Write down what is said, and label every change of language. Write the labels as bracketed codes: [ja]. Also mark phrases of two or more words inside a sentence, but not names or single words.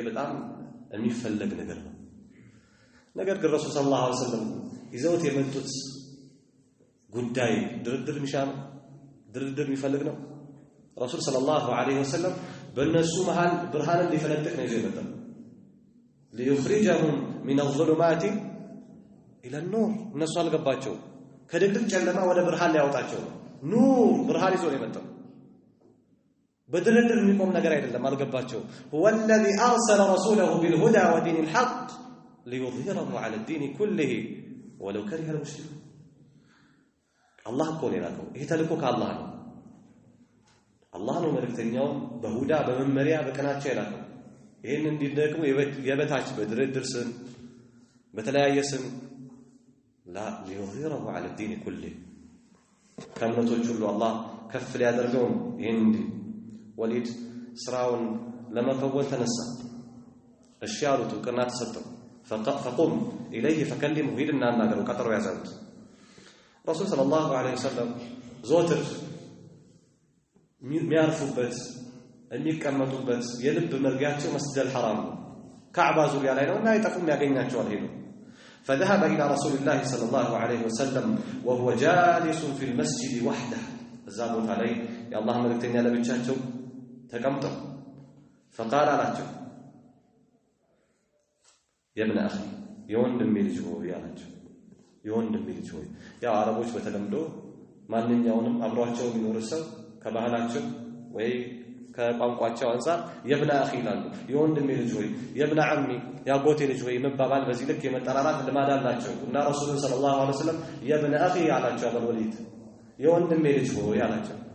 [am] በጣም የሚፈለግ ነገር ነው። ነገር ግን ረሱል [ar] صلى الله عليه وسلم [am] ይዘውት የመጡት ጉዳይ ድርድር የሚፈልግ ነው። ረሱል [ar] صلى الله عليه وسلم [am] በእነሱ መሃል ብርሃንን ሊፈነጥቅ ነው ይዘው የመጣው። [ar] ليخرجهم من الظلمات إلى النور። [am] እነሱ አልገባቸው፣ ከድቅድቅ ጨለማ ወደ ብርሃን ሊያወጣቸው ነው። ኑር ብርሃን ይዞ ነው የመጣው። በድርድር የሚቆም ነገር አይደለም፣ አልገባቸው። [ar] هو الذي أرسل رسوله بالهدى ودين الحق ليظهره على الدين كله ولو كره [am] المشركون። አላህ እኮ ነው የላከው። ይሄ ተልእኮ ከአላህ ነው። አላህ ነው መልእክተኛውን በሁዳ በመመሪያ በቀናቸው የላከው። ይሄን እንዲደግሙ የበታች በድርድር ስም በተለያየ ስም ላ [ar] ليظهره على الدين كله [am] ከእምነቶች ሁሉ አላህ ከፍ ሊያደርገው ነው። ይሄን ወሊድ ስራውን ለመፈወል ተነሳ። እሺ አሉት፣ እውቅና ተሰጠው። [ar] فقم إليه فكلمه [am] ሂድና አናግረው፣ ቀጠሮ ያዛሉት። ረሱል [ar] صلى الله عليه وسلم [am] ዘወትር የሚያርፉበት የሚቀመጡበት የልብ መርጊያቸው [ar] مسجد الحرام [am] ነው፣ ካዕባ ዙሪያ ላይ ነውና አይጠፉም፣ ያገኛቸዋል ሄዱ። [ar] فذهب إلى رسول الله صلى الله عليه وسلم وهو جالس في المسجد وحده. [am] እዛ ቦታ ላይ የአላህ መልእክተኛ ለብቻቸው ተቀምጠው فقال አላቸው [ar] يا ابن أخي [am] የወንድሜ ልጅ ሆይ አላቸው። የወንድሜ ልጅ ሆይ። ያው አረቦች በተለምዶ ማንኛውንም አብሯቸው የሚኖር ሰው ከባህላቸው ወይ ከቋንቋቸው አንፃር [ar] يا ابن أخي [am] ይላሉ። የወንድሜ ልጅ ሆይ፣ [ar] يا ابن عمي [am] ያጎቴ ልጅ ሆይ መባባል በዚህ ልክ የመጠራራት ልማድ አላቸው እና ረሱሉን [ar] صلى الله عليه وسلم يا ابن أخي [am] አላቸው። አቡል ወሊድ የወንድሜ ልጅ ሆይ አላቸው።